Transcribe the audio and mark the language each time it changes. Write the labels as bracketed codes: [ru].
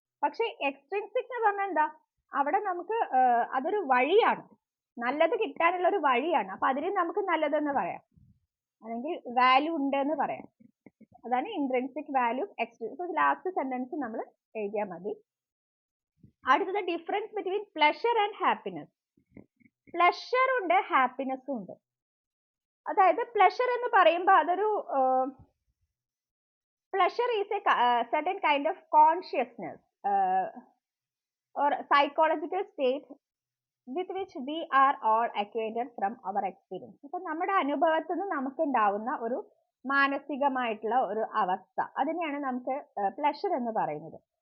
[ml] പക്ഷെ എക്സ്ട്രിൻസിക് എന്ന് പറഞ്ഞാൽ എന്താ, അവിടെ നമുക്ക് അതൊരു വഴിയാണ്, നല്ലത് കിട്ടാനുള്ള ഒരു വഴിയാണ്. അപ്പൊ അതിന് നമുക്ക് നല്ലതെന്ന് പറയാം, അല്ലെങ്കിൽ വാല്യൂ ഉണ്ട് എന്ന് പറയാം. അതാണ് intrinsic value extrinsic. [en] last sentence [ml] നമ്മൾ എഴുതിയാൽ മതി. അടുത്തത് [en] Difference between pleasure and happiness. [ml] Pleasure ഉണ്ട്, ഹാപ്പിനെസ്സും ഉണ്ട്. അതായത് പ്ലഷർ എന്ന് പറയുമ്പോൾ അതൊരു [en] Pleasure is a certain kind of consciousness or psychological state with which we are all acquainted from our experience. [ml] അപ്പൊ നമ്മുടെ അനുഭവത്തിൽ നിന്ന് നമുക്ക് ഉണ്ടാവുന്ന ഒരു മാനസികമായിട്ടുള്ള ഒരു അവസ്ഥ, അതിനെയാണ് നമുക്ക് പ്ലഷർ എന്ന് പറയുന്നത്.